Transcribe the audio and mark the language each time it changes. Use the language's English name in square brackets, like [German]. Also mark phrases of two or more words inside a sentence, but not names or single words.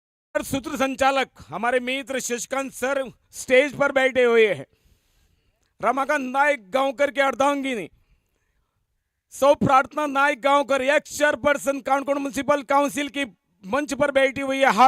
[Hindi] और सूत्र संचालक हमारे मित्र शशिकांत सर स्टेज पर बैठे हुए हैं। रमाकांत नायक गांवकर के अर्धांगिनी सौ प्रार्थना नायक गांवकर [English] ex chairperson [Hindi] कानकोण म्युनिसिपल काउंसिल की मंच पर बैठी हुई है।